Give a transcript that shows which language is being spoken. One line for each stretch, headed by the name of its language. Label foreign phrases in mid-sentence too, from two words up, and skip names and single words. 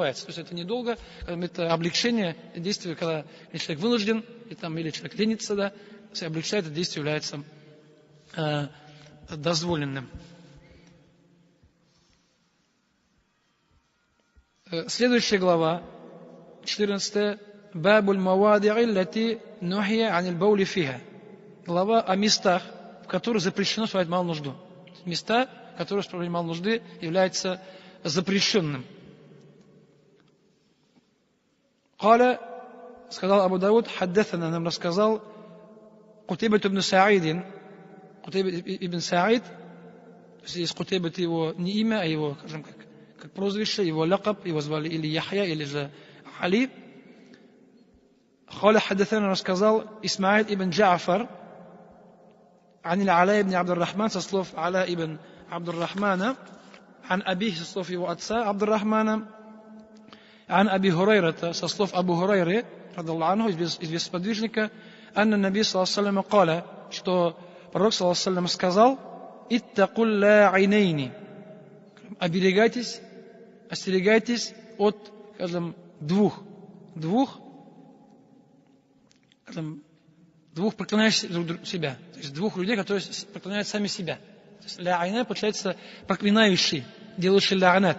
Russian: То есть это недолго, это облегчение действия, когда человек вынужден, или человек ленится, да, если облегчает, это действие является дозволенным. Следующая глава, 14.
Arabic: باب المواضع التي نهي عن البول فيها.
Russian: Глава о местах, в которых запрещено справлять малую нужду. Места, в которых справлять малой нужды является запрещенным. Каля, сказал Абу Дауд, хаддатана, нам рассказал Кутейбат ибн Саидин, Кутейбат ибн Саид, то есть Кутейбат его не имя, а его, скажем, как прозвище, его лакаб, его звали или Яхья, или же Али.
Arabic: قال حدثنا
Russian: рассказал Исмаил ибн Джафар,
Arabic: عن العلاء بن عبد الرحمن
Russian: со слов Аля ибн
Arabic: عبد الرحمن عن أبيه
Russian: со слов его отца
Arabic: عبد الرحمن عن أبي هريرة
Russian: со слов Абу Хурайры
Arabic: رضي الله عنه
Russian: известного сподвижника
Arabic: أن النبي صلى الله عليه وسلم قال
Russian: что пророк
Arabic: صلى الله عليه وسلم сказал اتقوا اللاعنين
Russian: остерегайтесь от, скажем, двух проклинающих друг себя. То есть двух людей, которые проклинают сами себя. То есть ля-айна получается проклинающий, делающий ля-анат.